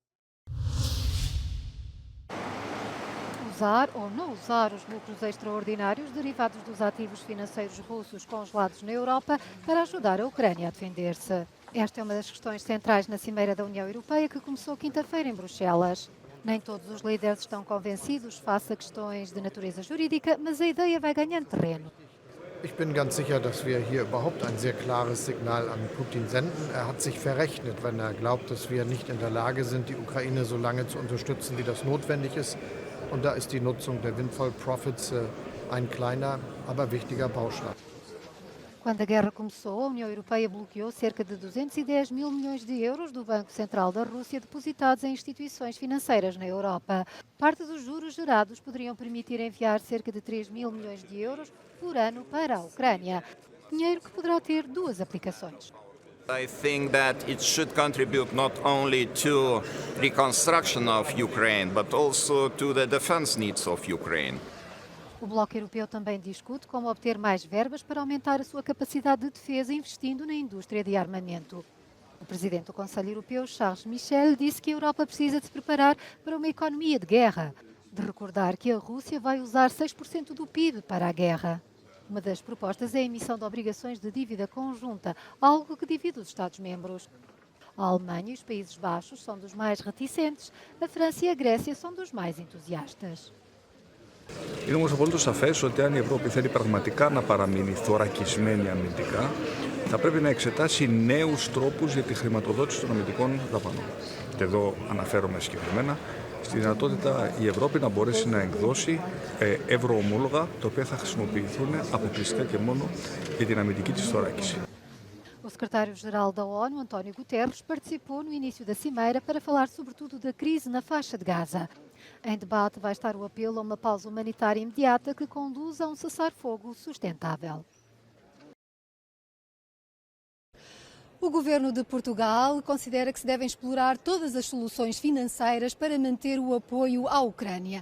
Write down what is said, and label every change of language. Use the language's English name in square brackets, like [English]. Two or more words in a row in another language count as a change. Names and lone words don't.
[Portuguese] Usar ou não usar os lucros extraordinários derivados dos ativos financeiros russos congelados na Europa para ajudar a Ucrânia a defender-se. Esta é uma das questões centrais na Cimeira da União Europeia que começou quinta-feira em Bruxelas. Nem todos os líderes estão convencidos face a questões de natureza jurídica, mas a ideia vai ganhando terreno. [German] Ich bin ganz sicher, dass wir hier überhaupt ein sehr klares Signal an Putin senden. Er hat sich verrechnet, wenn er glaubt, dass wir nicht in der Lage sind, die Ukraine so lange zu unterstützen, wie das notwendig ist. Und da ist die Nutzung der [English] Windfall Profits [German] ein kleiner, aber wichtiger Baustein. [Portuguese] Quando a guerra começou, a União Europeia bloqueou cerca de 210 mil milhões de euros do Banco Central da Rússia depositados em instituições financeiras na Europa. Parte dos juros gerados poderiam permitir enviar cerca de 3 mil milhões de euros por ano para a Ucrânia. Dinheiro que poderá ter duas aplicações. [English] I think that it should contribute not only to reconstruction of Ukraine, but also to the defense needs of Ukraine. [Portuguese] O Bloco Europeu também discute como obter mais verbas para aumentar a sua capacidade de defesa investindo na indústria de armamento. O presidente do Conselho Europeu, Charles Michel, disse que a Europa precisa de se preparar para uma economia de guerra. De recordar que a Rússia vai usar 6% do PIB para a guerra. Uma das propostas é a emissão de obrigações de dívida conjunta, algo que divide os Estados-membros. A Alemanha e os Países Baixos são dos mais reticentes, a França e a Grécia são dos mais entusiastas. [Greek] Είναι όμως απολύτως σαφές ότι αν η Ευρώπη θέλει πραγματικά να παραμείνει θωρακισμένη αμυντικά, θα πρέπει να εξετάσει νέους τρόπους για τη χρηματοδότηση των αμυντικών δαπανών. Και εδώ αναφέρομαι συγκεκριμένα στη δυνατότητα η Ευρώπη να μπορέσει να εκδώσει ευρωομόλογα, τα οποία θα χρησιμοποιηθούν αποκλειστικά και μόνο για την αμυντική της θωράκιση. [Portuguese] O secretário-geral da ONU, António Guterres, participou no início da cimeira para falar sobretudo da crise na faixa de Gaza. Em debate vai estar o apelo a uma pausa humanitária imediata que conduza a um cessar-fogo sustentável. O governo de Portugal considera que se devem explorar todas as soluções financeiras para manter o apoio à Ucrânia.